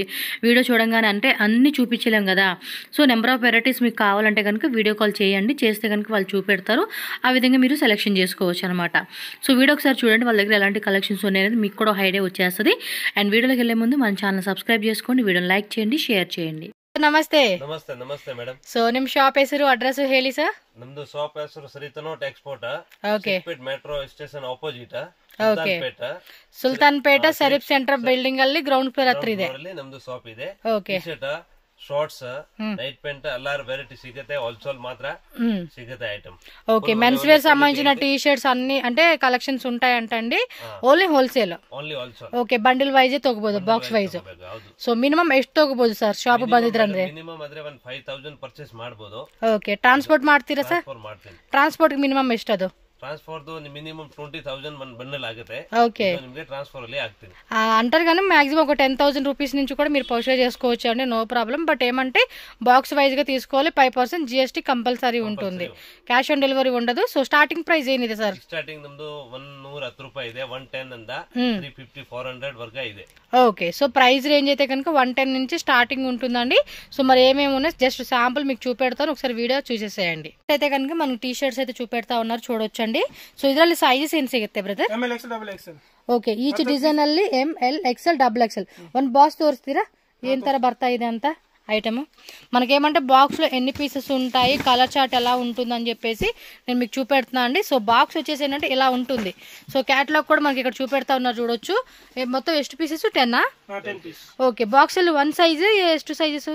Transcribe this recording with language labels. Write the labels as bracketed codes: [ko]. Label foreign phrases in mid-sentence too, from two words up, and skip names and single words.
[te] వీడియో చూడంగానే అంటే అన్నీ చూపించలేం కదా. సో [en] number of varieties [te] మీకు కావాలంటే కనుక [en] video call [te] చేయండి, చేస్తే కనుక వాళ్ళు చూపెడతారు. ఆ విధంగా మీరు సెలెక్షన్ చేసుకోవచ్చు అనమాట. సో వీడియో ఒకసారి చూడండి, వాళ్ళ దగ్గర ఎలాంటి కలెక్షన్స్ ఉన్నాయనేది మీకు కూడా ఐడియా వచ్చేస్తుంది. అండ్ వీడియోలోకి వెళ్ళే ముందు మన [en] channel subscribe [te] చేసుకోండి, వీడియోని ಲೈಕ್ చేయండి, ಶೇರ್ చేయండి. [kn] ನಮಸ್ತೆ ನಮಸ್ತೆ ಮೇಡಮ್. ಸೊ ನಿಮ್ ಶಾಪ್ ಹೆಸರು ಅಡ್ರೆಸ್ ಹೇಳಿ ಸರ್. ನಮ್ದು ಶಾಪ್ ಹೆಸರು ಶ್ರೀ ಟೆನೋಟ್ ಎಕ್ಸ್ಪೋರ್ಟ್. ಓಕೆ. [en] Metro station opposite. [kn] ಓಕೆ. ಸುಲ್ತಾನ್ಪೇಟ ಸರಿಪ್ ಸೆಂಟರ್ ಬಿಲ್ಡಿಂಗ್ ಅಲ್ಲಿ [en] ground floor [kn] ಹತ್ರ ಇದೆ. ನಮ್ದು ಶಾಪ್ ಇದೆ. ಓಕೆ. [en] Shorts, night pant [kn] ಎಲ್ಲಾರು ವೆರೈಟಿ ಸಿಗುತ್ತೆ. ಹೋಲ್ಸೇಲ್ ಮಾತ್ರ ಸಿಗುತ್ತೆ ಐಟಮ್. [te] ఓకే. [en] mens wear [te] సంబంధించిన [en] t-shirts [te] అన్ని అంటే కలెక్షన్స్ ఉంటాయంటండి. [en] Only wholesale. [kn] ಓಕೆ. [en] bundle wise [kn] ತಗೋಬಹುದು, [en] box wise. so minimum [kn] ಎಷ್ಟು ತಗೋಬಹುದು ಸರ್ ಶಾಪ್ ಬಂದಿದ್ರೆ ಅಂದ್ರೆ? ಮಿನಿಮಮ್ ಆದ್ರೆ 5,000 ಪರ್ಚೇಸ್ ಮಾಡಬಹುದು. ಓಕೆ. ಟ್ರಾನ್ಸ್ಪೋರ್ಟ್ ಮಾಡ್ತೀರಾ ಸರ್? [en] transport minimum [kn] ಎಷ್ಟು ಅದು? [en] transfer minimum [kn] 20,000 ಬಂಡಲ್ ಆಗುತ್ತೆ. [te] ఓకే. [kn] ನಿಮಗೆ ಟ್ರಾನ್ಸ್ಫರ್ ಅಲ್ಲಿ ಆಗ್ತೀನಿ [te] అంటారు కానీ మాక్సిమం ఒక 10,000 రూపీస్ నుంచి కూడా మీరు పర్చేజ్ చేసుకోవచ్చు అండి, [en] no problem. [te] బట్ ఏమంటే [en] box wise [te] గా తీసుకోవాలి, 5% [en] GST compulsory [te] ఉంటుంది, [en] cash on delivery [te] ఉండదు. [en] So starting price [kn] ಏನಿದೆ ಸರ್? ಸ್ಟಾರ್ಟಿಂಗ್ ನಮ್ದು 110 ರೂಪಾಯಿ ಇದೆ. 110 ಇಂದ 350 400 వరకు ಇದೆ. [te] ఓకే. [en] So price range [te] అయితే కనుక 110 నుంచి స్టార్టింగ్ ఉంటుందండి. సో మరి ఏమేమి ఉన్నాయి [en] just sample [te] మీకు చూపెడతాను, ఒకసారి వీడియో చూసేసేయండి. అయితే కనుక మనకి [en] t-shirts [te] అయితే చూపెడతా ఉన్నారు, చూడొచ్చండి. [kn] ಸೊ ಇದರಲ್ಲಿ ಸೈಜಸ್ ಏನು ಸಿಗುತ್ತೆ ಬ್ರದರ್? [en] ML XL double XL. [kn] ಓಕೆ. [en] each design [kn] ಅಲ್ಲಿ [en] ML XL double XL [kn] ಒಂದು ಬಾಕ್ಸ್ ತೋರಿಸ್ತೀರಾ ಏನ್ ತರ ಬರ್ತಾ ಇದೆ ಅಂತ ఐటమ్? [te] మనకేమంటే బాక్స్లో ఎన్ని పీసెస్ ఉంటాయి, [en] colour chart [te] ఎలా ఉంటుందని చెప్పేసి నేను మీకు చూపెడుతున్నా అండి. సో బాక్స్ వచ్చేసి ఏంటంటే ఇలా ఉంటుంది. సో క్యాటలాగ్ కూడా మనకి ఇక్కడ చూపెడతా ఉన్నారు, చూడొచ్చు. మొత్తం ಎಷ್ಟು పీసెస్? 10 ఓకే. [en] box one size, [te] ಎಷ್ಟು సైజెస్?